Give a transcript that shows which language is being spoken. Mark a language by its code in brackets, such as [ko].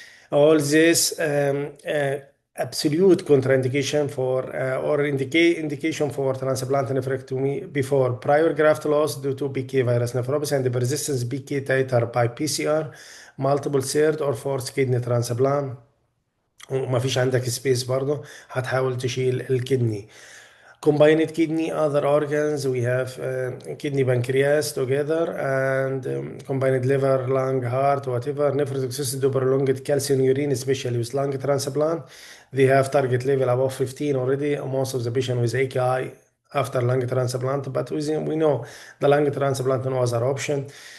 [en] All this absolute contraindication for or indication for transplant nephrectomy before prior graft loss due to BK virus nephropathy and the persistence BK titer by PCR, multiple third or fourth kidney transplant. [ar] وما فيش عندك سبيس برضه هتحاول تشيل الكدني. [en] Combined kidney, other organs, we have kidney, pancreas together, and combined liver, lung, heart, whatever. Nephrotoxicity to prolonged calcium urine, especially with lung transplant. They have target level above 15 already. Most of the patient with AKI after lung transplant, but we know the lung transplant no other option.